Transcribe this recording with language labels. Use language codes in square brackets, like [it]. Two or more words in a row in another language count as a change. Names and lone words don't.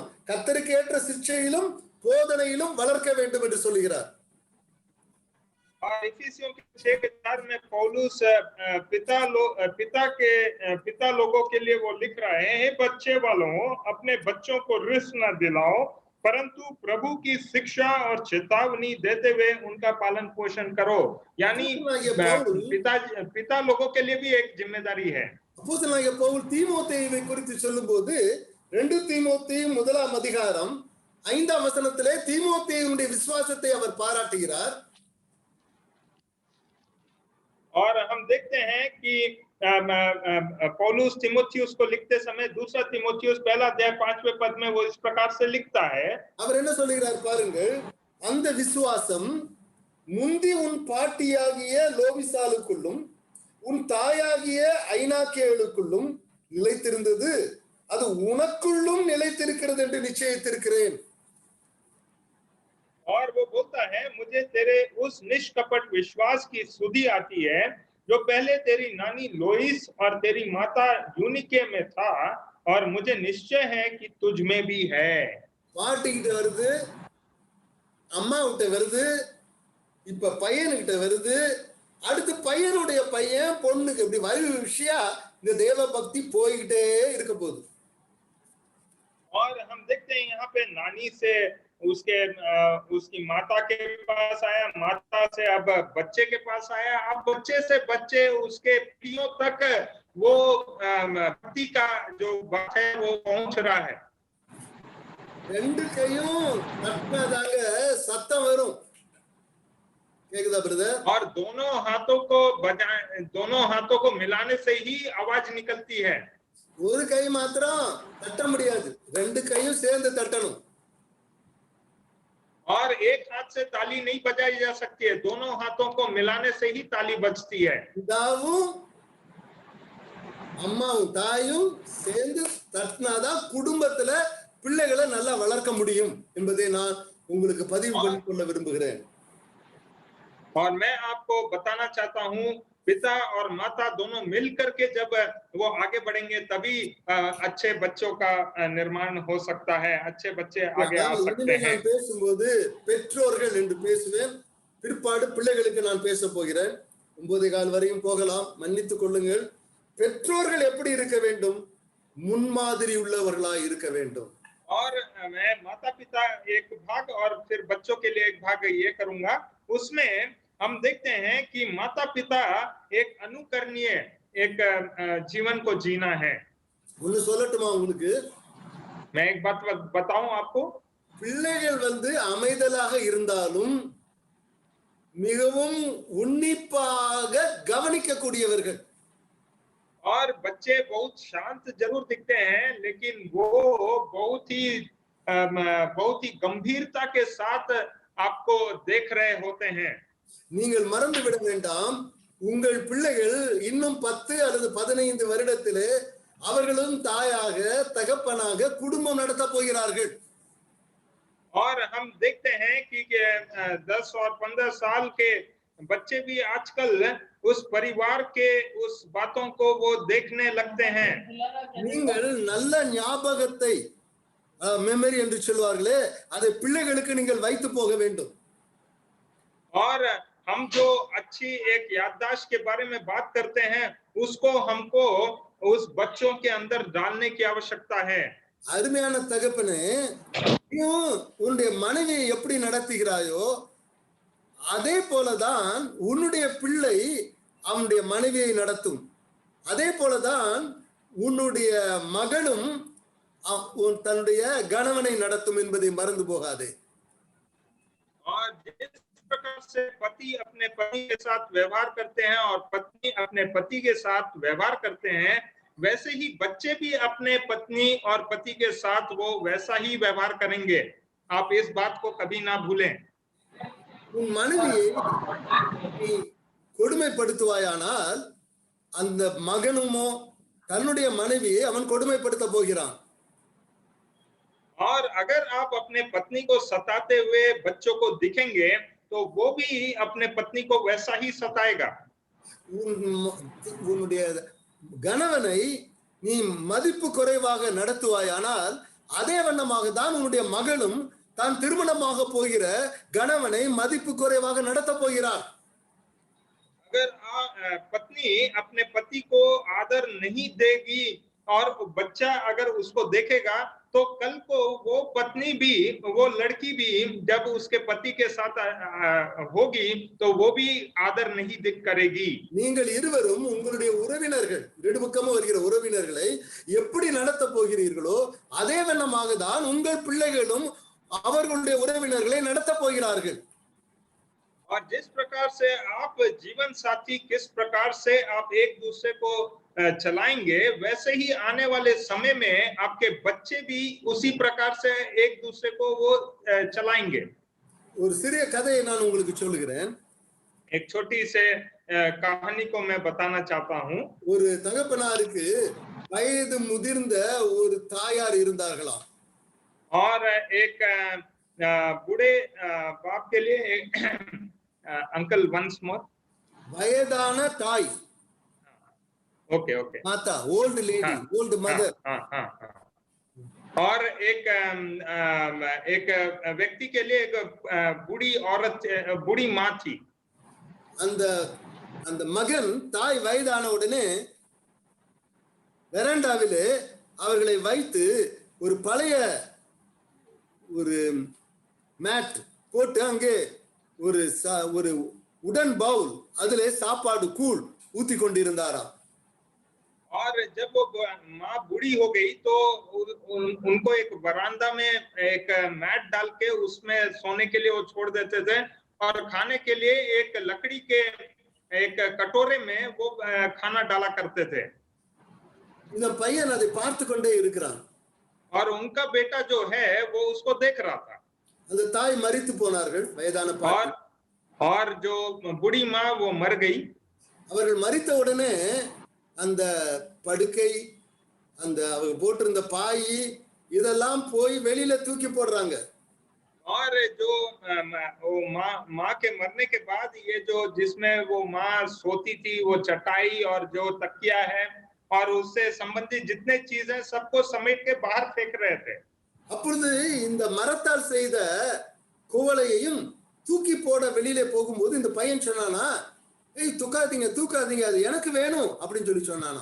[ta] கர்த்தருக்கு ஏற்ற சிக்ஷையிலும் போதனையிலும் வளர்க்க வேண்டும் என்று சொல்லுகிறார். [hi] और इफिसियों के 6:4 में पौलुस पिता लोगों के लिए वो लिख रहा है, हे बच्चे वालों अपने बच्चों को रिस न दिलाओ, परंतु प्रभु की शिक्षा और चेतावनी देते हुए उनका पालन पोषण करो। यानी पिता लोगों के लिए भी एक जिम्मेदारी है। [ta] அப்போஸ்தலனாகிய பவுல் தீமோத்தேயுவை குறித்து சொல்லும்போது 2 தீமோத்தேயு 1ஆம் அதிகாரம் 5ஆம் வசனத்திலே தீமோத்தேயுடைய விசுவாசத்தை அவர் பாராட்டுகிறார். [hi] और हम देखते हैं कि पौलुस तीमुथियुस को लिखते समय 2 तीमुथियुस 1 अध्याय 5वें पद में वो इस प्रकार से लिखता है। [ta] அவர் என்ன சொல்கிறார் பாருங்கள், அந்த விசுவாசம் முந்தி உன் பாட்டியாகிய லோவிசாலுக்குள்ளும் உன் தாயாகிய ஐனாக்கேலுக்குள்ளும் நிலைத்திருந்தது, அது உனக்குள்ளும் நிலைத்திருக்கிறது என்று நிச்சயித்திருக்கிறேன். [hi] और वो बोलता है, मुझे तेरे उस निष्कपट विश्वास की सुधि आती है जो पहले तेरी नानी लोइस और तेरी माता यूनिके में था, और मुझे निश्चय है कि तुझ में भी है। [ta] பாட்டிக்கிட்ட வருது, அம்மா கிட்ட வருது, இப்ப பையனுக்கிட்ட வருது, அடுத்து பையனுடைய பையன் பொண்ணுக்கு இப்படி வரிசையா இந்த தேவ பக்தி போய்கிட்டே இருக்க போகுது. [hi] और हम देखते हैं यहाँ पे नानी से उसकी माता के पास आया, माता से अब बच्चे के पास आया, अब बच्चे से बच्चे उसके पीढ़ियों तक वो भक्ति का जो बात है वो पहुंच रहा है। [ta] ரெண்டு கையும் தட்டினாதாங்க சத்தம் வரும். கேக்குதா பிரதர்? [hi] और दोनों हाथों को मिलाने से ही आवाज निकलती है। [ta] ஒரு கை மாத்திரம் தட்ட முடியாது, ரெண்டு கையும் சேர்ந்து தட்டணும். [hi] और एक हाथ से ताली नहीं बजाई जा सकती है, दोनों हाथों को मिलाने से ही ताली बजती है। [ta] பிதாவும் அம்மாவும் தாயும் சேர்ந்து தட்டினாதான் குடும்பத்துல பிள்ளைகளை நல்லா வளர்க்க முடியும் என்பதை நான் உங்களுக்கு பதிவு பண்ணிக்கொள்ள விரும்புகிறேன். [hi] और मैं आपको बताना चाहता हूँ, पिता और माता दोनों मिलकर के जब वो आगे बढ़ेंगे तभी अच्छे बच्चों का निर्माण हो सकता है, अच्छे बच्चे आगे आ सकते हैं। [ta] நான் பேசும்போது பெற்றோர்கள் என்று பேசுவேன், பிற்பாடு பிள்ளைகளுக்கு நான் பேச போகிறேன். 9:15 வரையும் போகலாம், மன்னித்துக் கொள்ளுங்கள். பெற்றோர்கள் எப்படி இருக்க வேண்டும்? முன்மாதிரி உள்ளவர்களாய் இருக்க வேண்டும். [hi] और मैं माता पिता एक भाग और फिर बच्चों के लिए एक भाग ये करूंगा। उसमें हम देखते हैं कि माता पिता एक अनुकरणीय एक जीवन को जीना है। [ta] ஒன்னு சொல்லட்டுமா உங்களுக்கு? [hi] मैं एक बात बताऊं आपको, [ta] பிள்ளைகள் அமைதலாக இருந்தாலும் மிகவும் உன்னிப்பாக கவனிக்கக்கூடியவர்கள். [hi] और बच्चे बहुत शांत जरूर दिखते हैं, लेकिन वो बहुत ही गंभीरता के साथ आपको देख रहे होते हैं। [ta] நீங்கள் மறந்து விட வேண்டாம், உங்கள் பிள்ளைகள் இன்னும் 10 அல்லது 15 வருடத்திலே அவர்களும் தாயாக தகப்பனாக குடும்பம் நடத்த போகிறார்கள். [hi] और हम देखते हैं कि 10 और 15 साल के बच्चे भी आजकल उस परिवार के उस बातों को वो देखने लगते हैं। [ta] நீங்கள் நல்ல ஞாபகத்தை மெமரி என்று சொல்வார்களே, அதை பிள்ளைகளுக்கு நீங்கள் வைத்து போக வேண்டும். [hi] और हम जो अच्छी एक याददाश्त के बारे में बात करते हैं, उसको हमको उस बच्चों के अंदर डालने की आवश्यकता है। [ta] அருமையான தகப்பனே, நீ உன்னுடைய மனைவியை எப்படி நடத்துகிறாயோ அதே போலதான் உன்னுடைய பிள்ளை அவனுடைய மனைவியை நடத்தும். அதே போலதான் உன்னுடைய மகளும் தன்னுடைய கணவனை நடத்தும் என்பதை மறந்து போகாதே. [hi] और जिस प्रकार से पति अपने पत्नी के साथ व्यवहार करते हैं और पत्नी अपने पति के साथ व्यवहार करते हैं, वैसे ही बच्चे भी अपने पत्नी और पति के साथ वो वैसा ही व्यवहार करेंगे। आप इस बात को कभी ना भूलें। [ta] உன் மனைவியை நீ கொடுமைப்படுத்துவாயானால் அந்த மகனுமோ தன்னுடைய மனைவியை அவன் கொடுமைப்படுத்த போகிறான். [hi] और अगर आप अपने पत्नी को सताते हुए बच्चों को दिखेंगे, तो वो भी अपने पत्नी को वैसा ही सताएगा। [ta] உன்னுடைய கணவனை நீ மதிப்பு குறைவாக நடத்துவாயானால் அதே வண்ணமாக தான் உன்னுடைய மகளும் தான் திருமணமாக போகிற கணவனை மதிப்பு குறைவாக நடத்த போகிறார். [hi] अगर पत्नी अपने पति को आदर नहीं देगी और बच्चा अगर उसको देखेगा, तो कल को वो पत्नी भी, वो लड़की भी जब उसके पति के साथ होगी, तो वो भी आदर नहीं करेगी। [ta] நீங்கள் இருவரும் உங்களுடைய உறவினர்கள், ரெடுபக்கமும் வருகிற உறவினர்களை எப்படி நடத்த போகிறீர்களோ அதே வண்ணமாக தான் உங்கள் பிள்ளைகளும் அவர்களுடைய உறவினர்களை நடத்த போகிறார்கள். [hi] और जिस प्रकार से आप जीवन साथी किस प्रकार से आप एक दूसरे को चलाएंगे, वैसे ही आने वाले समय में आपके बच्चे भी उसी प्रकार से एक दूसरे को वो चलाएंगे। [ta] ஒரு சிறிய கதையை நான் உங்களுக்கு சொல்கிறேன். [hi] एक छोटी से कहानी को मैं बताना चाहता हूँ। [ta] ஒரு தகப்பனாருக்கு வயது முதிர்ந்த ஒரு தாயார் இருந்தார்களாம். [hi] और एक बूढ़े बाप के लिए [en] uncle once more, [ta] வயதான தாய், [en] okay okay, माता, old lady, old mother. [hi] और एक व्यक्ति के लिए एक बूढ़ी औरत, बूढ़ी माँ थी। [ta] அந்த அந்த மகன் தாய் வயதான உடனே வெராண்டாவிலே அவர்களை வைத்து ஒரு பழைய ஒரு மேட் போட்டு அங்கே ஒரு உடன் பவுல் அதிலே சாப்பாடு கூழ் ஊத்தி கொண்டிருந்தாராம். [hi] और जब वो माँ बूढ़ी हो गई, तो उनको एक बरामदा में एक मैट डाल के उसमें सोने के लिए वो छोड़ देते थे, और खाने के लिए एक लकड़ी के एक कटोरे में वो खाना डाला करते थे। [ta] இந்த பையன் அதை பார்த்து கொண்டே இருக்கிறான். [hi] और उनका बेटा जो है वो उसको देख रहा था। [ta] அந்த தாய் மரித்து போனார்கள், வயதான பாட்டி. [hi] और जो बूढ़ी माँ वो मर गई। [ta] அவர்கள் மரித்த உடனே அந்த படுக்கை, அந்த அவங்க போட்டிருந்த பாய் இதெல்லாம் போய் வெளியில தூக்கி போடுறாங்க. [hi] और जो वो माँ के मरने के बाद ये जो जिसमें वो माँ सोती थी, वो चटाई और जो तकिया है और उससे संबंधित जितने चीज हैं सबको समेट के बाहर फेंक रहे थे। [ta] அப்பொழுது இந்த மரத்தால் செய்த குவளையையும் தூக்கி போட வெளியிலே போகும்போது இந்த பையன் சொன்னானா, ஏய் தூக்காதீங்க அது எனக்கு வேணும் அப்படின்னு சொல்லி சொன்னானா.